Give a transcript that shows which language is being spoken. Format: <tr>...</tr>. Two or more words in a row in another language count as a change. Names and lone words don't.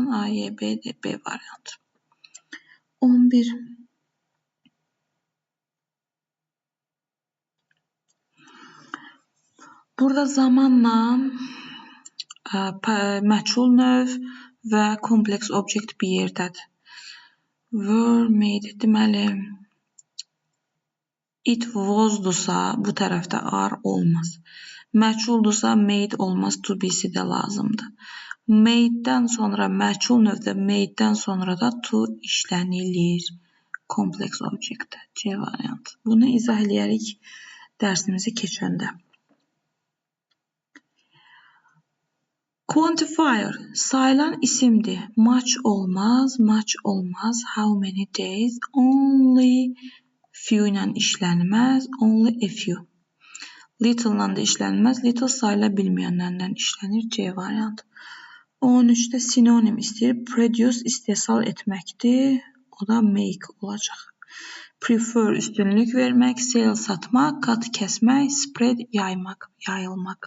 <az>A, Y, B, D, B variantı. 11. Burada zamanla məchul növ və kompleks obyekt bir yerdədir.</az> <en>Were made</en> <az>deməli</az> <en>it was-</en> <az>dursa bu tərəfdə are olmaz. Məchul-dursa made olmaz,</az> <en>to be-</en> <az>si də lazımdır. Made-dən sonra məchul növdə made-dən sonra da to işlənilir. Kompleks obyektdə. C variantı. Bunu izah eləyərik dərsimizi keçəndə. Quantifier sayılan isimdir. Much olmaz, much olmaz.</az> <en>How many days? Only few</en> <az>ilə işlənməz.</az> <en>Only a few.</en> <az>Little ilə də işlənməz. Little sayıla bilməyənlərlə işlənir. C variantı. 13-də sinonim istəyir. Produce istehsal etməkdir. O da make olacaq. Prefer üstünlük vermək. Sell satmaq. Cut kəsmək. Spread yaymaq, yayılmaq.</az>